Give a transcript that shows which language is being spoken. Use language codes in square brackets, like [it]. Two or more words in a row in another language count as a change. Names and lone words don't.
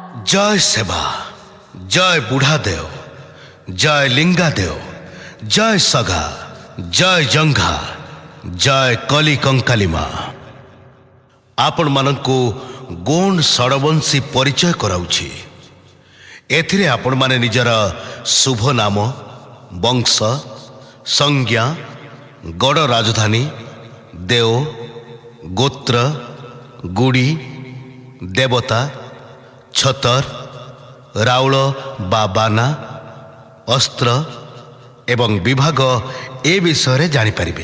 [or] ଜୟ ସେବା, ଜୟ ବୁଢ଼ା ଦେଓ, ଜୟ ଲିଙ୍ଗା ଦେଓ, ଜୟ ସଗା, ଜୟ ଜଙ୍ଘା, ଜୟ କଲି କଙ୍କାଲିମା। ଆପଣମାନଙ୍କୁ ଗୋଣ୍ଡ ଷଡ଼ବଂଶୀ ପରିଚୟ କରାଉଛି। ଏଥିରେ ଆପଣମାନେ ନିଜର ଶୁଭ ନାମ, ବଂଶ, ସଂଜ୍ଞା, ଗଡ଼ ରାଜଧାନୀ, ଦେଓ, ଗୋତ୍ର, ଗୁଡ଼ି, ଦେବତା, ଛତର, ରାଉଳ ବା ବାନା, ଅସ୍ତ୍ର ଏବଂ ବିଭାଗ ଏ ବିଷୟରେ ଜାଣିପାରିବେ।